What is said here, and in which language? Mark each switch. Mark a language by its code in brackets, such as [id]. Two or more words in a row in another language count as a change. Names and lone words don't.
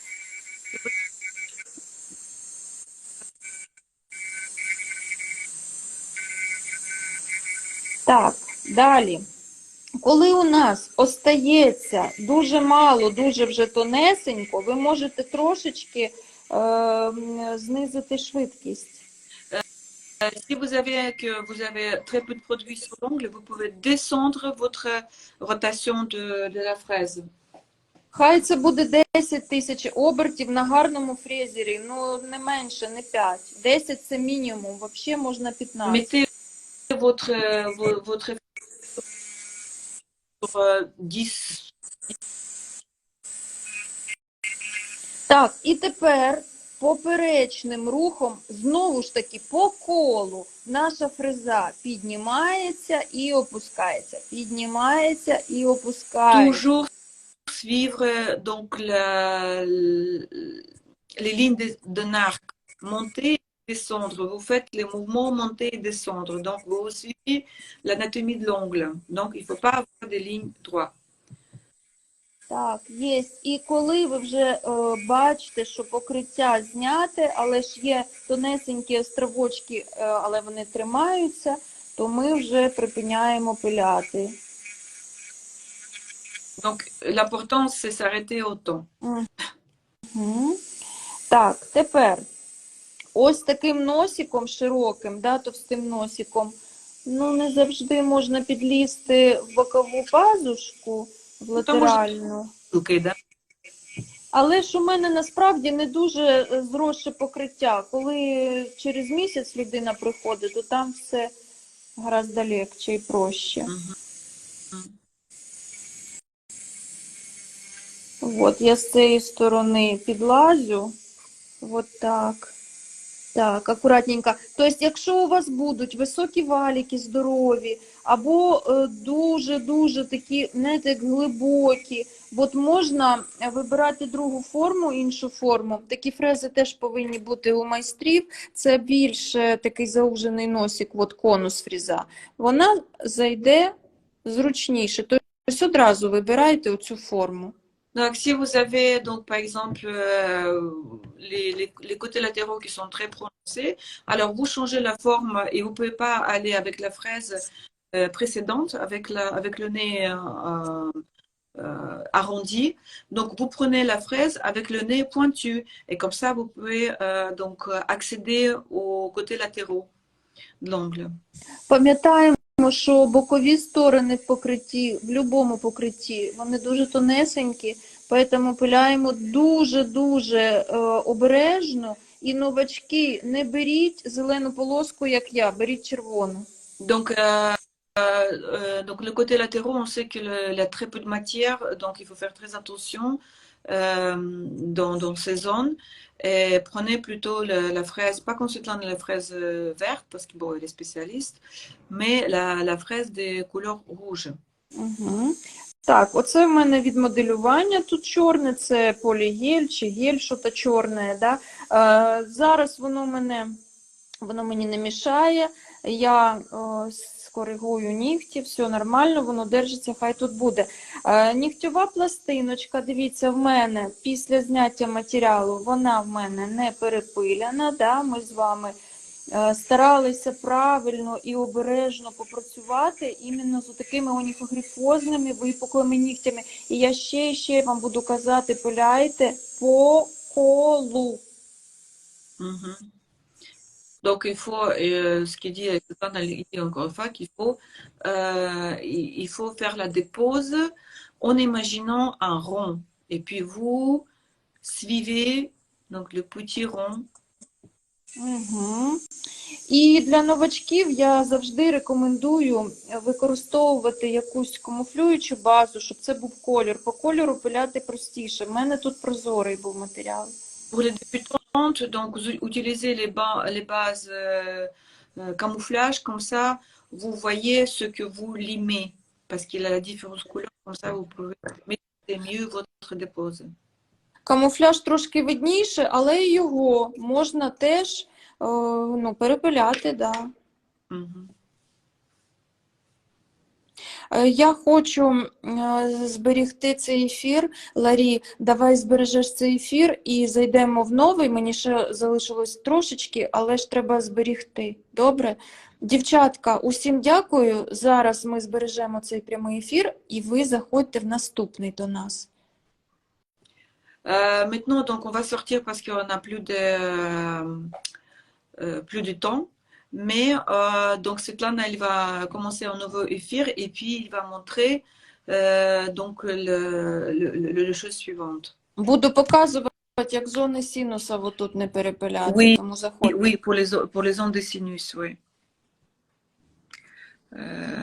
[uk] Так, далі. Коли у нас остається дуже мало, дуже вже тонесенько, ви можете трошечки знизити швидкість. [fr] Si vous avez très peu de produits sur l'ongle, vous pouvez descendre votre rotation de la fraise. [uk] Хай це буде 10 тисяч обертів на гарному фрезері, ну не менше, не 5. 10 це мінімум, взагалі можна 15. [fr] Mettez votre sur 10. [uk] Так, і тепер поперечним рухом, знову ж таки, по колу наша фреза піднімається і опускається. Піднімається і опускається. [fr] Toujours suivre donc les lignes d'un arc. Monter et descendre. Vous faites les mouvements monter et descendre. Donc, vous suivez l'anatomie de l'ongle. Donc, il ne faut pas avoir des lignes droites. [uk] Так, є. І коли ви вже бачите, що покриття зняте, але ж є тонесенькі островочки, але вони тримаються, то ми вже припиняємо пиляти. [fr] Donc, l'important, c'est s'arrêter au temps. Угу. [uk] Так, тепер ось таким носиком широким, да, товстим носиком, ну не завжди можна підлізти в бокову пазушку, в латеральну. Okay, да? Але ж у мене насправді не дуже зросше покриття. Коли через місяць людина приходить, то там все [ru] гораздо легче [uk] і проще. От, я з цієї сторони підлазю. От так. Так, акуратненько. Тобто, якщо у вас будуть високі валіки, здорові, або дуже-дуже такі, знаєте, як глибокі, от можна вибирати другу форму, іншу форму. Такі фрези теж повинні бути у майстрів. Це більш такий заужений носик, от конус фріза. Вона зайде зручніше. Тобто одразу вибирайте оцю форму. [fr] Donc, si vous avez, donc, par exemple, les côtés latéraux qui sont très prononcés, alors vous changez la forme et vous ne pouvez pas aller avec la fraise précédente, avec le nez arrondi. Donc, vous prenez la fraise avec le nez pointu et comme ça, vous pouvez donc accéder aux côtés latéraux de l'ongle. [uk] Пам'ятаємо, що бокові сторони в покритті, в будь-якому покритті, вони дуже тонесенькі, тому пиляємо дуже-дуже обережно. І новачки, не беріть зелену полоску, як я, беріть червону. [fr] Donc, donc le côté latéraux, on sait qu'il y a très peu de matière, donc il faut faire très attention dans ces zones. Et prenez plutôt la fraise, pas Consuelane la fraise verte, parce que bon, elle est spécialiste, mais la fraise des couleurs rouges. Угу. [uk] Так, оце в мене від моделювання. Тут чорне, це полігель чи гель, що-то чорне. Да? Зараз воно мені не мішає. Я скоригую нігті, все нормально, воно держиться, хай тут буде. Нігтєва пластиночка, дивіться, в мене після зняття матеріалу, вона в мене не перепиляна. Да? Ми з вами старалися правильно і обережно попрацювати іменно з такими оніфогрифозними випуклими нігтями. І я ще вам буду казати, пиляйте по колу. Mhm. [fr] Donc, il faut, ce qui dit encore une fois, il faut faire la dépose en imaginant un rond. Et puis, vous suivez donc, le petit rond. Угу. [uk] І для новачків я завжди рекомендую використовувати якусь камуфлюючу базу, щоб це був колір. По кольору пиляти простіше. В мене тут прозорий був матеріал. [fr] Pour les débutantes, donc vous utilisez les bases camouflage, comme ça vous voyez ce que vous limez, parce qu'il a la différence couleur, comme ça vous pouvez mettre mieux votre dépose. [uk] Камуфляж трошки видніше, але і його можна теж перепиляти, да. Mhm. Я хочу зберегти цей ефір. Ларі, давай збережеш цей ефір і зайдемо в новий. Мені ще залишилось трошечки, але ж треба зберегти. Добре? Дівчатка, усім дякую. Зараз ми збережемо цей прямий ефір і ви заходьте в наступний до нас. [fr] Maintenant, donc, on va sortir parce qu'on n'a plus de temps. Mais donc Svetlana, elle va commencer un nouveau effort et puis il va montrer donc le chose suivante. [uk] Буду показувати, як зони синуса отут не перепиляти, [fr] Oui, [uk] тому заходьте. [fr] oui, pour les ondes de sinus, oui.